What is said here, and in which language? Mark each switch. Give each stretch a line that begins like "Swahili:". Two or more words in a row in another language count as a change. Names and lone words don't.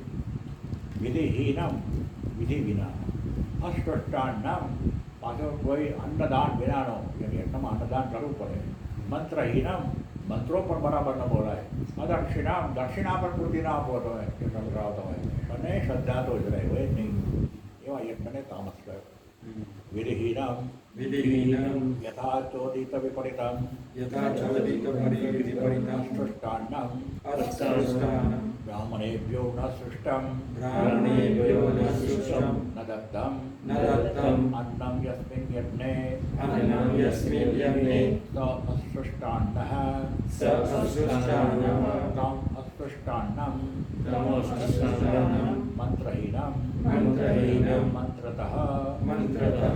Gujarati: વિધિહીનમ વિધિ વિના અસ્પષ્ટાન્નમ પાછો કોઈ અન્નદાન વિનાનો યજ્ઞમાં અન્નદાન કરવું પડે મંત્રહીનમ મંત્રો પણ બરાબર ન બોલાય અદક્ષિણામ દક્ષિણા પણ પૂરતી ના આપો તમે યજ્ઞ કરાવતા હોય અને શ્રદ્ધા તો જ રહે હોય જ નહીં એવા યજ્ઞને તામસ કહે વિધિહીનમ
Sanskrit: વિધિહીનમ यथा चोदित विपरीतम यथा चोदित विपरीतम અસ્પષ્ટાન્નમ અસ્પષ્ટાનમ ब्राह्मणेभ्यो न सृष्टम ब्राह्मणेभ्यो न सृष्टम न दत्तम न दत्तम अन्नं यस्मिन् यज्ञे अन्नं यस्मिन् यज्ञे स अस्पृष्टान्नः स अस्पृष्टान्नः तम् अस्पृष्टान्नं तमस्पृष्टान्नं मन्त्रहीनं मन्त्रहीनं मन्त्रतः मन्त्रतः